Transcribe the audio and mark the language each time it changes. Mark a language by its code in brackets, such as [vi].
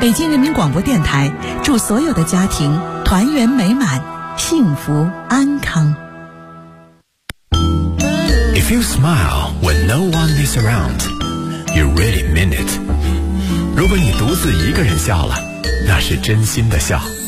[zh] 北京人民广播电台祝所有的家庭团圆美满，幸福安康。 [en] If you smile when no one is around, you really mean it. [zh] 如果你独自一个人笑了，那是真心的笑。